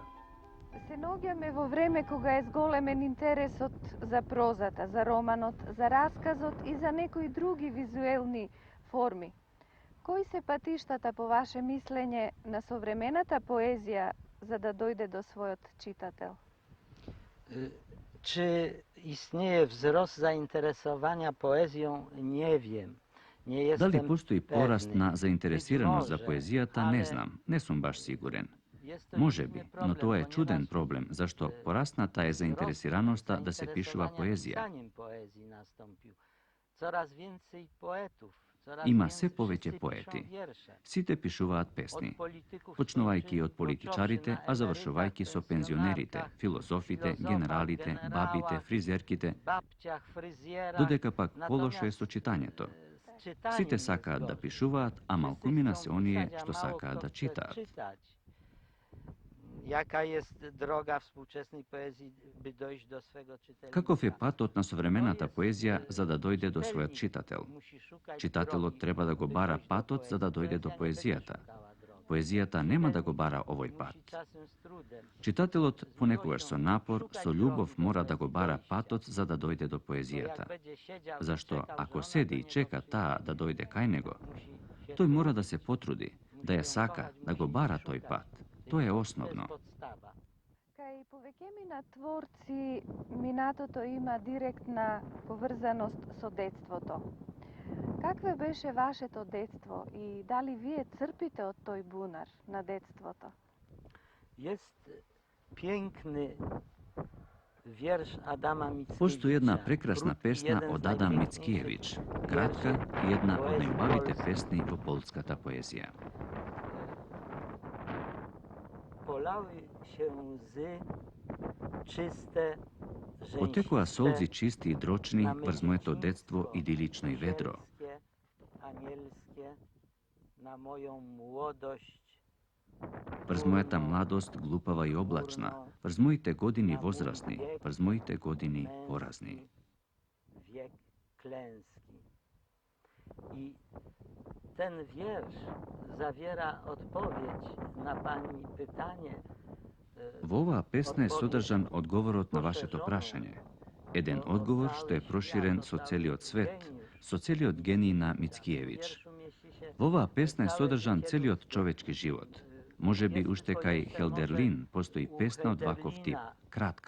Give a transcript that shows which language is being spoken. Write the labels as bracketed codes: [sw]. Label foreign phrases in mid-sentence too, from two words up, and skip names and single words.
[mk] Се наоѓаме во време кога е зголемен интересот за прозата, за романот, за расказот и за некои други визуелни форми. Кои се патиштата по ваше мислење на современата поезија за да дојде до својот читател? [pl] Czy istnieje wzrost zainteresowania poezją? Nie wiem. Nie jestem [mk] Дали постои пораст [pl] pewny. [mk] на заинтересираност за [pl] Być może, [mk] поезијата, не [pl] ale [mk] знам, не сум баш сигурен. Може би, но то је чуден проблем, зашто порасната је заинтересираност да се пишува поезија. Има све повеќе поети. Сите пишуваат песни. Почнувајќи од политичарите, а завршувајќи со пензионерите, филозофите, генералите, бабите, фризерките, додека пак полошо со читањето. Сите сака да пишуваат, а малкумина се оние што сака да читаат. [pl] Jaka jest droga współczesnej poezji, by dojść do swego czytelnika? [mk] Каков е патот на современата поезија за да дојде до својот читател? Читателот треба да го бара патот за да дојде до поезијата. Поезијата нема да го бара овој пат. Читателот понекогаш со напор, со љубов мора да го бара патот за да дојде до поезијата. Зашто ако седи и чека таа да дојде кај него, тој мора да се потруди, да ја сака, да го бара тој пат. Тоа е основно. Кај повеќемина творци, минатото има директна поврзаност со детството. Какве беше вашето детство и дали вие црпите од тој бунар на детството? [pl] Jest piękny wiersz Adama Mickiewicza. [mk] Постои една прекрасна песна од Адам Мицкиевич, кратка и една од најубавите песни во полската поезија. [pl] Polały się łzy czyste, [mk] Потекоа солзи чисти и дрочни врз моето детство идилично и ведро. [pl] anielskie, na moją młodość, [mk] Врз мојата младост глупава и облачна, врз моите години возрастни, врз моите години поразни. [pl] wiek klęski. I ten wiersz zawiera odpowiedź na pani pytanie. [mk] Во оваа песна е содржан одговорот на вашето прашање. Еден одговор што е проширен со целиот свет, со целиот гений на Мицкиевич. Во оваа песна е содржан целиот човечки живот. Може би уште кај Хелдерлин постои песна од ваков тип, кратка.